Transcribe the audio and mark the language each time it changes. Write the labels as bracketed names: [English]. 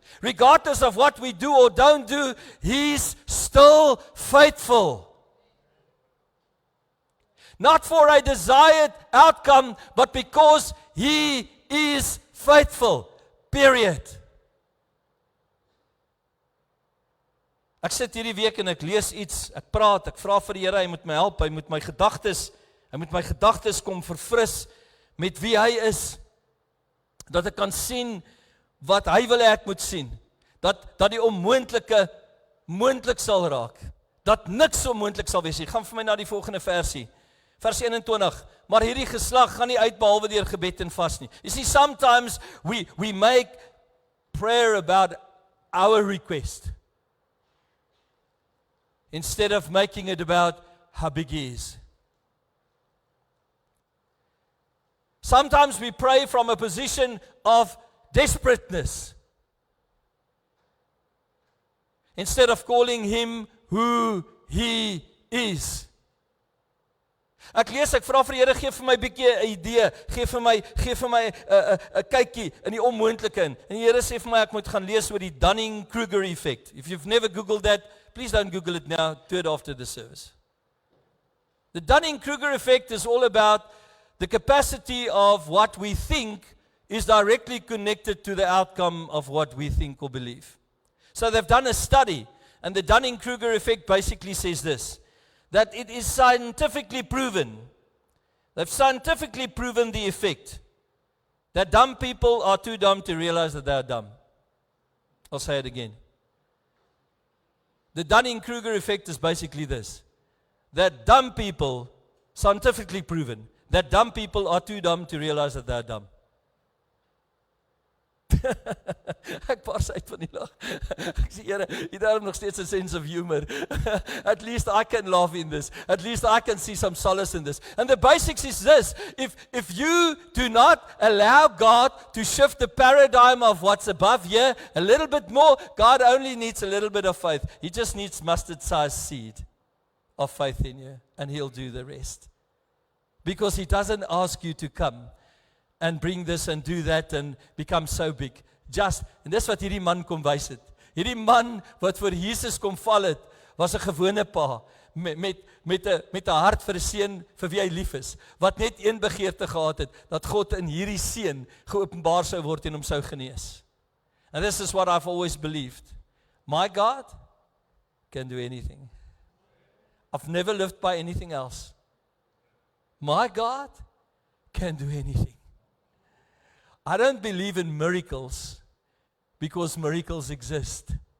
[English] Regardless of what we do or don't do, He's still faithful. Not for a desired outcome, but because He is faithful. Period. [Afrikaans] Ek sit hierdie week en ek lees iets, ek praat, ek vra vir die Here, hy moet my help, hy moet my gedagtes kom verfris met wie hy is, dat ek kan sien wat hy wil hê ek moet sien, dat die onmoontlike moontlik sal raak, dat niks onmoontlik sal wees nie. Gaan vir my na die volgende versie, vers 21, maar hierdie geslag gaan nie uit behalwe deur gebed en vas nie. [English] You see, sometimes we make prayer about our request. Instead of making it about how big He is. Sometimes we pray from a position of desperateness. Instead of calling Him who He is. [Afrikaans] Ek vra vir die Here, gee vir my 'n bietjie 'n idee, gee vir my 'n kykie in die onmoontlike in. En die Here sê vir my ek moet gaan lees oor die Dunning-Kruger effect. [English] If you've never googled that, please don't Google it now, do it after the service. The Dunning-Kruger effect is all about the capacity of what we think is directly connected to the outcome of what we think or believe. So they've done a study, and the Dunning-Kruger effect basically says this, that it is scientifically proven, they've scientifically proven the effect, that dumb people are too dumb to realize that they are dumb. I'll say it again. The Dunning-Kruger effect is basically this, that dumb people, scientifically proven, that dumb people are too dumb to realize that they are dumb. [Afrikaans] Ek bars uit van die lag. Ek sê, Here, jy het nog steeds 'n [English] sense of humor. At least I can laugh in this. At least I can see some solace in this. And the basics is this. If you do not allow God to shift the paradigm of what's above here a little bit more, God only needs a little bit of faith. He just needs mustard-sized seed of faith in you, and He'll do the rest. Because He doesn't ask you to come and bring this and do that and become so big. [Afrikaans] En dis wat hierdie man kom wys het. Hierdie man wat voor Jesus kom val het, was 'n gewone pa, met 'n hart vir 'n seun vir wie hy lief is, wat net een begeerte gehad het, dat God in hierdie seun geopenbaar sou word en hom sou genees. [English] And this is what I've always believed. My God can do anything. I've never lived by anything else. My God can do anything. I don't believe in miracles because miracles exist.